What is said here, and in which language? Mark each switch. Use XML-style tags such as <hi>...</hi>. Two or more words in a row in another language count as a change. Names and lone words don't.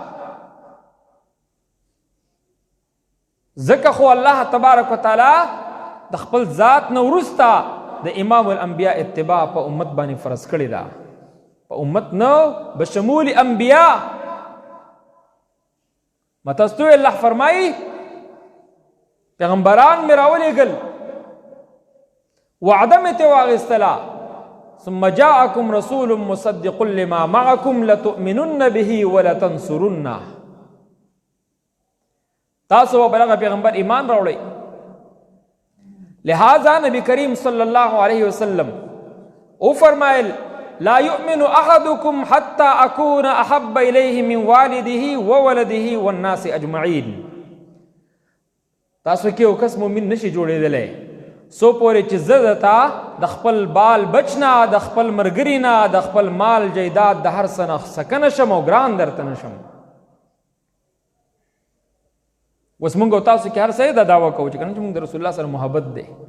<ps>ځکه خو الله تبارک وتعالی د خپل ذات نه وروسته د</ps> <ar>امام الانبیاء</ar> <ps>اتباع په امت باندې فرض کړې ده. په امت نه بشمول انبیاء. متستو الله فرمایي پیغمبران مې راولېږل، وعده مې ترې واخیستله،</ps> <ar>ثم جاءکم رسول مصدق لما معکم لتؤمنن به ولتنصرنه.</ar> <ps>تاسو په هغه پیغمبر ایمان راوړئ. لہذا نبی کریم</ps> <ar>صلی الله علیه وسلم</ar> <ps>او فرمایل</ps> <ar>لا یؤمن احدکم حتی اکون احب الیه من والده وولده والناس اجمعین.</ar> <ps>تاسو کې یو کس مؤمن نشي جوړېدلی سو پورې چې زه درته د خپل بال بچ نه، د خپل ملګري نه، د خپل مال جیداد د هر څه نه سکه نشم او ګران درته نشم. اوس موږ او تاسو کې هر څه دا دعوه کوو چې کنه چې موږ د رسول الله سره محبت دی.</ps>